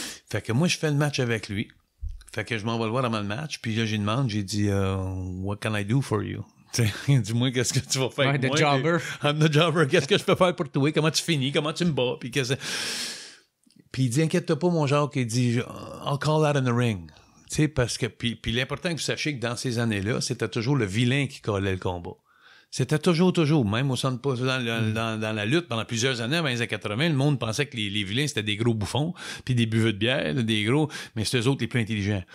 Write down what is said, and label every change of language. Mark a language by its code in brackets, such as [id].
[fr] Fait que moi, je fais le match avec lui. Fait que je m'en vais le voir avant le match, puis là, j'ai dit, [en] what can I do for you? [fr] Dis-moi, qu'est-ce que tu vas faire avec moi? [en] Jobber. I'm the jobber. [fr] Qu'est-ce que je peux faire pour toi? Comment tu finis? Comment tu me bats? Puis il dit, inquiète-toi pas, mon Jacques. Il dit, [en] I'll call out in the ring. [fr] Tu sais, parce que, puis l'important que vous sachiez que dans ces années-là, c'était toujours le vilain qui collait le combat. C'était toujours, même au centre dans la lutte, pendant plusieurs années, avant les années 80, le monde pensait que les vilains, c'était des gros bouffons, puis des buveux de bière, des gros, mais c'était eux autres les plus intelligents.